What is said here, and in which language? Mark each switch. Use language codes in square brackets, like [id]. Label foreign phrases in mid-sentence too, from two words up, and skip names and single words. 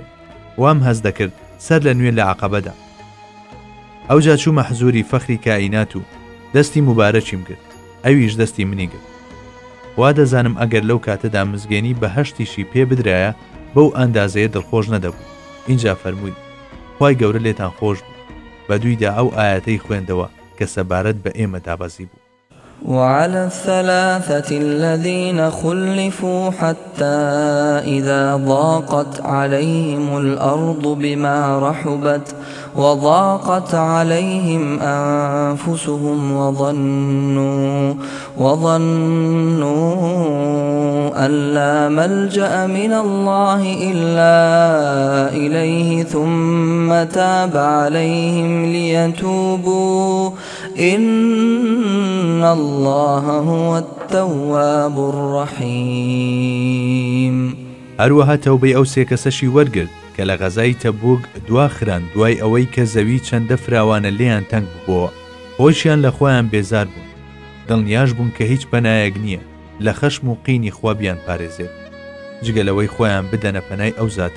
[ckb] وام هەز دەکرد سەر لە نوێ لە عەقەبەدا. ئەوجا چوومە حزوری فەخری کائینات و دەستی مبارەکیم کرد. ئەویش دەستی منی کرد. وا دەزانم ئەگەر لەو کاتەدا مزگەێنی بە هەشتیشی پێ بدرایە بەو ئەندازەیە دڵخۆش نەدەبوو. اینجا فەرمووی خوای گەورە لێتان خۆش بوو. بەدوویدا ئەو ئاەتەی خوێندەوە کە سەبارەت بە ئێمە دابەزی بوو. [ar] وعلى الثلاثة الذين خلفوا حتى إذا ضاقت عليهم الأرض بما رحبت وضاقت عليهم أنفسهم وظنوا أن لا ملجأ من الله إلا إليه ثم تاب عليهم ليتوبوا إن الله هو التواب الرحيم. [ckb] هەروەها تەوبەی ئەو سێ کەسەشی وەرگرت کە لە غەزای تەبوک دواخران دوای ئەوەی کە زەوی چەندە فراوانە لێیان تەنگ بووە. خۆشیان لە خۆیان بێزار بوون. دڵنیاش بوون کە هیچ پەنایەک نییە لە خەشم و قینی خوا بیان پارێزێت جگەلەوەی خۆیان بدەنە پەنای ئەو زاتە.